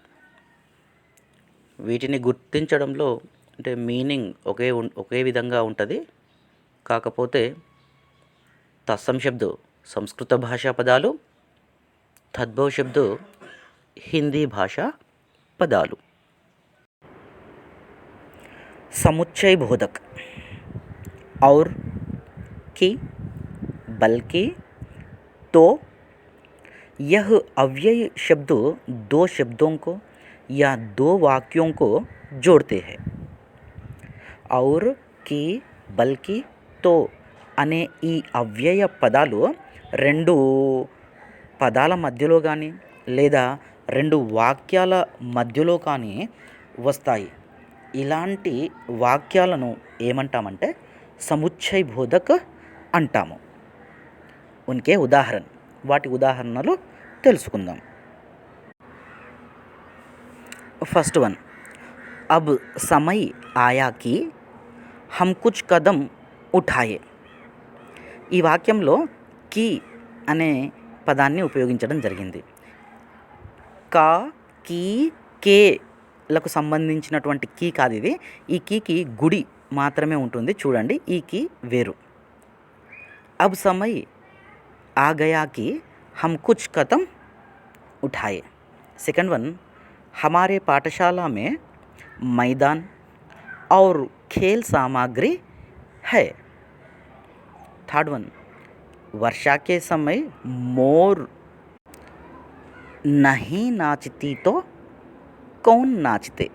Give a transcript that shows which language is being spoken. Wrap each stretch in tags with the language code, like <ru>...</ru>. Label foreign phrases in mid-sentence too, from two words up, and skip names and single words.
<te>వీటిని గుర్తించడంలో అంటే మీనింగ్ ఒకే విధంగా ఉంటుంది. కాకపోతే</te> <hi>तत्सम शब्द</hi> <te>సంస్కృత భాషా పదాలు,</te> <hi>तद्भव शब्द</hi> <te>హిందీ భాషా పదాలు.</te> <hi>समुच्चय बोधक और कि बल्कि तो यह अव्यय शब्द दो शब्दों को या दो वाक्यों को जोड़ते हैं. और कि बल्कि तो</hi> <te>అనే ఈ అవ్యయ పదాలు రెండు పదాల మధ్యలో కానీ లేదా రెండు వాక్యాల మధ్యలో కానీ వస్తాయి. ఇలాంటి వాక్యాలను ఏమంటామంటే</te> <hi>समुच्चय बोधक</hi> <te>అంటాము.</te> <hi>उनके उदाहरण</hi> <te>వాటి ఉదాహరణలు తెలుసుకుందాం.</te> <en>first one,</en> <hi>अब समय आया कि हम कुछ कदम उठाए.</hi> <te>ఈ వాక్యంలో కి అనే పదాన్ని ఉపయోగించడం జరిగింది. కా, కీ, కేలకు సంబంధించినటువంటి కీ కాదు ఇది. ఈ కీకి గుడి మాత్రమే ఉంటుంది. చూడండి, ఈ కీ వేరు.</te> <hi>अब समय आ गया कि हम कुछ कदम उठाए.</hi> <en>second one,</en> <hi>हमारे पाठशाला में मैदान और खेल सामग्री है.</hi> <en>third one,</en> <hi>वर्षा के समय मोर नहीं नाचती तो कौन नाचते.</hi>